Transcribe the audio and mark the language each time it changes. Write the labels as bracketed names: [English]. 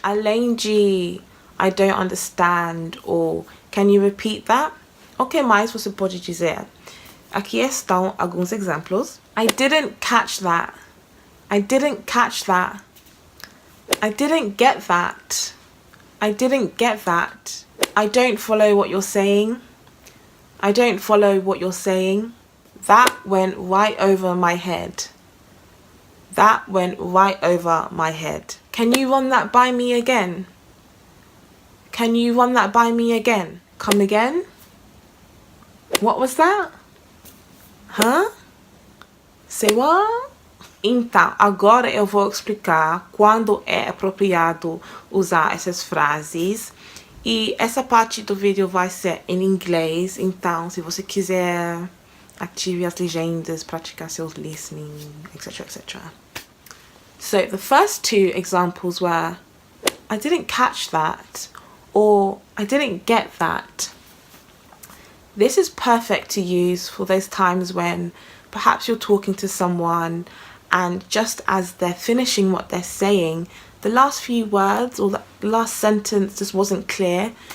[Portuguese] Além de [English] I don't understand ou can you repeat that? [Portuguese] O que mais você pode dizer? Aqui estão alguns exemplos. [English] I didn't catch that. I didn't catch that. I didn't get that. I didn't get that. I don't follow what you're saying. I don't follow what you're saying. That went right over my head. That went right over my head. Can you run that by me again? Can you run that by me again? Come again? What was that? Huh? Say what? [Portuguese] Então, agora eu vou explicar quando é apropriado usar essas frases. E essa parte do vídeo vai ser em inglês, então se você quiser, ative as legendas, praticar seus listening, etc, etc. [English] So the first two examples were I didn't catch that or I didn't get that. This is perfect to use for those times when perhaps you're talking to someone and just as they're finishing what they're saying, the last few words or the last sentence just wasn't clear.